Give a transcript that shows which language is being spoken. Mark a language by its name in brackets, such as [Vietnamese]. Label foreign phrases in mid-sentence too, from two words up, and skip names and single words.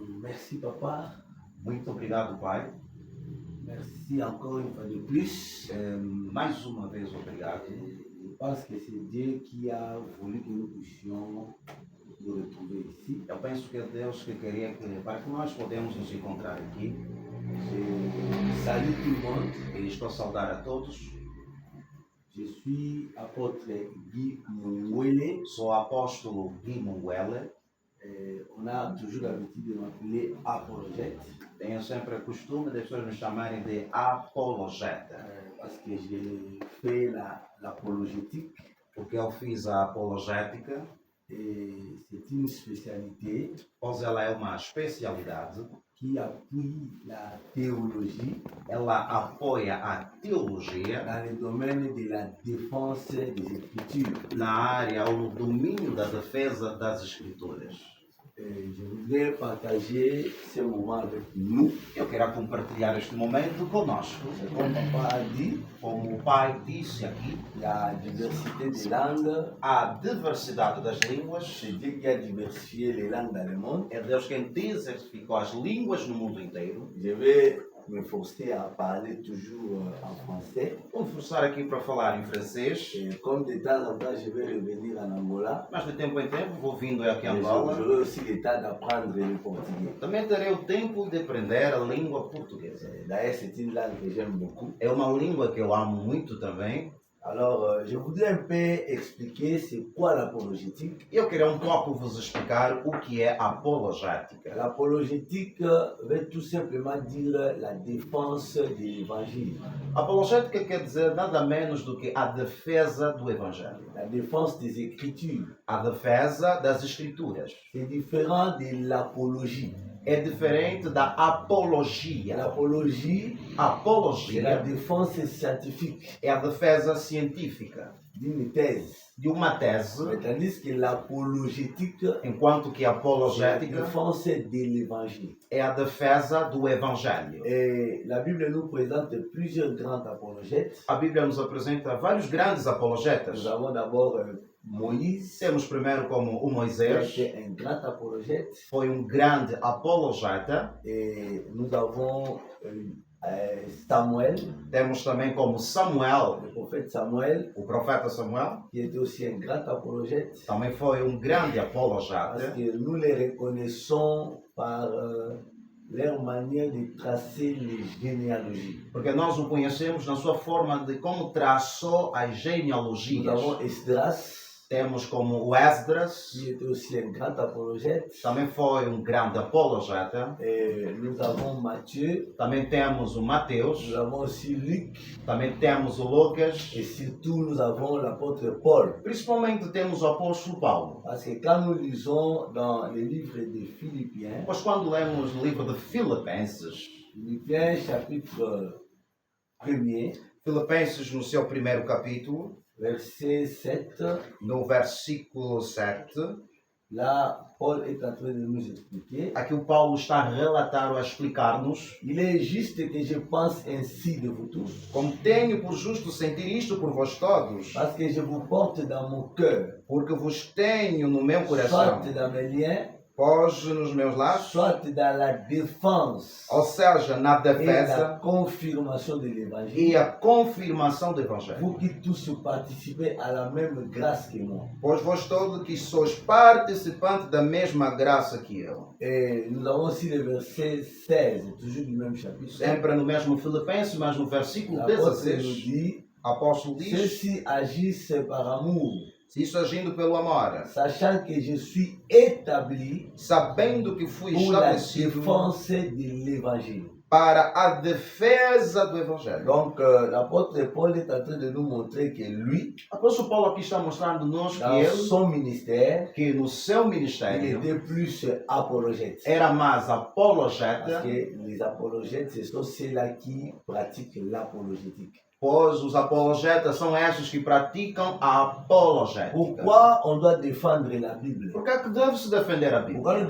[French] Merci, papa. [Portuguese] Muito obrigado, Pai. [French] Merci encore une fois de plus. [Portuguese] Mais uma vez, obrigado. [French] Je pense que c'est Dieu qui a voulu que nous puissions nous retrouver ici. [Portuguese] Eu penso que é Deus que queria que, para que nós podemos nos encontrar aqui. [French] Je salue tout le monde. [Portuguese] E estou a saudar a todos. [French] Je suis apôtre Guy Mouele. [Portuguese] Sou o apóstolo Guy Munguele. [French] On a toujours l'habitude de m'appeler apologète. [Portuguese] Tenho sempre o costume de pessoas me chamarem de apologeta. [French] Parce que j'ai fait l'apologétique. [Portuguese] Porque eu fiz a apologética. [French] Et c'est une spécialité [Portuguese] Pois ela é uma especialidade. [French] qui appuie la théologie [Portuguese] Ela apoia a teologia [French] dans le domaine de la défense des Écritures. [Portuguese] na área ou no domínio da defesa das Escrituras. [French] Je voudrais partager ce moment avec nous. [Portuguese] Eu quero compartilhar este momento conosco. [French] Comme papa a dit, [Portuguese] Como o pai disse aqui, [French] la diversité des langues, [Portuguese] a diversidade das línguas. [French] c'est Dieu qui a diversifié les langues dans le monde. [Portuguese] É Deus quem diversificou as línguas no mundo inteiro. [French] Je vais me forcer à parler toujours en français. [Portuguese] Vou forçar aqui para falar em francês, [French] Et comme de temps en temps, je vais revenir en Angola. [Portuguese] mas de tempo em tempo vou vindo aqui a [French] Mais Angola. j'aurai aussi le temps d'apprendre le portugais. [Portuguese] Também terei o tempo de aprender a língua portuguesa. [French] D'ailleurs, c'est une langue que j'aime beaucoup. [Portuguese] É uma língua que eu amo muito também. [French] Alors, je voudrais un peu expliquer c'est quoi l'apologétique. [Portuguese] Eu queria pouco vos explicar o que é apologética. [French] L'apologétique veut tout simplement dire la défense de l'évangile, [Portuguese] Apologética quer dizer nada menos do que a defesa do Evangelho. [French] la défense des Écritures. [Portuguese] A defesa das Escrituras. [French] C'est différent de l'apologie. [Portuguese] É diferente da apologia. [French] L'apologie, c'est la [Portuguese] Apologia [French] défense scientifique [Portuguese] é a defesa científica [French] d'une thèse. [Portuguese] de uma tese, [French] Mais tandis que l'apologétique, [Portuguese] enquanto que a [French] c'est la [Portuguese] apologética [French] défense de l'évangile. [Portuguese] é a defesa do Evangelho. [French] Et la Bible nous présente plusieurs grands apologètes. [Portuguese] A Bíblia nos apresenta vários grandes apologetas. [French] Nous avons d'abord Moïse, [Portuguese] Temos primeiro como o [French] qui a Moisés, été un grand apologète. [Portuguese] foi grande apologeta. [French] Et nous avons Samuel, [Portuguese] Temos também como Samuel, [French] le prophète Samuel, [Portuguese] o profeta Samuel, [French] qui était aussi un grand apologète. [Portuguese] também foi grande [French] Parce [Portuguese] apologeta, [French] que nous les reconnaissons par leur manière de tracer les généalogies. [Portuguese] porque nós o conhecemos na sua forma de como traçou as [French] Nous [Portuguese] genealogias. [French] avons Esdras, [Portuguese] Temos como o Esdras, [French] qui était aussi un grand apologète. [Portuguese] também foi grande apologeta. [French] Et nous avons Matthieu, [Portuguese] Também temos o Mateus, [French] nous avons aussi Luc, [Portuguese] também temos o Lucas, [French] et surtout nous avons l'apôtre Paul. [Portuguese] principalmente temos o apóstolo Paulo. [French] Parce que quand nous lisons dans le livre de Philippiens, [Portuguese] Pois quando lemos o livro de Filipenses, [French] Philippiens chapitre 1er, [Portuguese] Filipenses no seu primeiro capítulo, [French] verset 7, [Portuguese] no versículo 7, [French] là, Paul est en train de nous expliquer. [Portuguese] aqui o Paulo está a relatar ou a explicar-nos: [French] Il est juste que je pense ainsi de vous tous, [Portuguese] como tenho por justo sentir isto por vós todos, [French] parce que je vous porte dans mon cœur, [Portuguese] porque vos tenho no meu coração, [French] soit dans mes liens, [Portuguese] pós nos meus laços, [French] soit dans la défense [Portuguese] ou seja, na [French] et la [Portuguese] defesa [French] confirmation de [Portuguese] e [French] l'évangile. [Portuguese] a confirmação do Evangelho. [French] Vous qui tous participez à la même grâce que moi. [Portuguese] Pois vós todos que sois participantes da mesma graça que eu. [French] Et nous avons aussi le verset 16, toujours du même chapitre. [Portuguese] Sempre no mesmo Filipenses, mas no versículo [French] L'apôtre nous 16, dit, [Portuguese] apóstolo diz: [French] ceux-ci agissent par amour, [Portuguese] se isso agindo pelo amor, [French] sachant que je suis établi [Portuguese] sabendo que fui [French] pour la [Portuguese] estabelecido [French] défense de l'évangile. [Portuguese] para a defesa do Evangelho. [French] Donc, l'apôtre Paul est en train de nous montrer que lui, [Portuguese] O apóstolo Paulo aqui está mostrando-nos que [French] dans [Portuguese] ele, [French] son ministère, [Portuguese] que no seu [French] il [Portuguese] ministério, [French] était plus apologète. [Portuguese] era mais [French] Parce [Portuguese] apologeta, [French] que les apologètes, ce sont ceux-là qui pratiquent l'apologétique. [Portuguese] pois os apologetas são estes que praticam a apologética. [French] Pourquoi on doit défendre la Bible? [Portuguese] Por que é que deve-se defender a Bíblia?